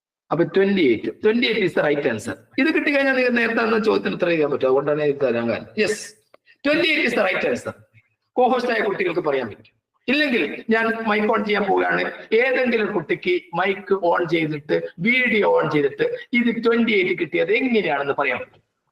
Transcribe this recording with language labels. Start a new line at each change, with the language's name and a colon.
English: അപ്പൊ 28 is the right answer.
Malayalam: ഇത് കിട്ടിക്കഴിഞ്ഞാൽ നിങ്ങൾ നേരത്തെ തന്ന ചോദ്യത്തിന് ഉത്തരം ചെയ്യാൻ പറ്റും. അതുകൊണ്ടാണ് എനിക്ക് തരാൻ കാരണം.
English: Yes, 28 is the right answer.
Malayalam: കോഹോസ്റ്റായ കുട്ടികൾക്ക് പറയാൻ പറ്റും. ഇല്ലെങ്കിൽ ഞാൻ മൈക്ക് ഓൺ ചെയ്യാൻ പോവുകയാണ്. ഏതെങ്കിലും കുട്ടിക്ക് മൈക്ക് ഓൺ ചെയ്തിട്ട് വീഡിയോ ഓൺ ചെയ്തിട്ട് ഇത് 28 കിട്ടിയത് എങ്ങനെയാണെന്ന് പറയാൻ പറ്റും.